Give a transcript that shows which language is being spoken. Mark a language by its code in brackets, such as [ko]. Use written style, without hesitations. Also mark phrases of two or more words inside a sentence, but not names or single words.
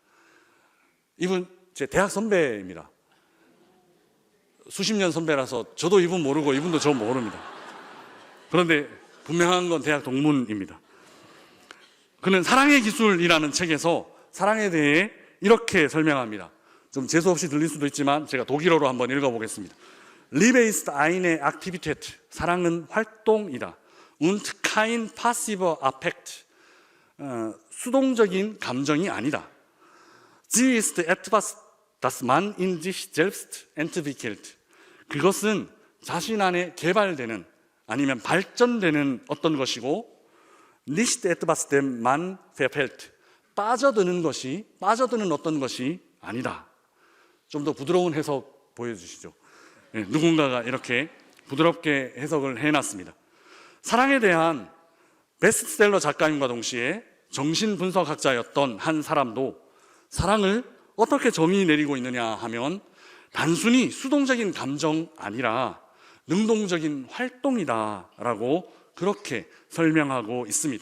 [ko] 이분 제 대학 선배입니다. 수십 년 선배라서 저도 이분 모르고 이분도 저 모릅니다. 그런데 분명한 건 대학 동문입니다. 그는 사랑의 기술이라는 책에서 사랑에 대해 이렇게 설명합니다. 좀 재수없이 들릴 수도 있지만 제가 독일어로 한번 읽어보겠습니다. [de] Liebe ist eine Aktivität. [ko] 사랑은 활동이다. [de] Und kein passiver Affekt. [ko] 수동적인 감정이 아니다. [de] Sie ist etwas, das man in sich selbst entwickelt. [ko] 그것은 자신 안에 개발되는 아니면 발전되는 어떤 것이고 [de] nicht etwas dem man verfällt. [ko] 빠져드는 어떤 것이 아니다. 좀 더 부드러운 해석 보여주시죠. 네, 누군가가 이렇게 부드럽게 해석을 해놨습니다. 사랑에 대한 베스트셀러 작가님과 동시에 정신분석학자였던 한 사람도 사랑을 어떻게 정의 내리고 있느냐 하면 단순히 수동적인 감정 아니라 능동적인 활동이다라고 그렇게 설명하고 있습니다.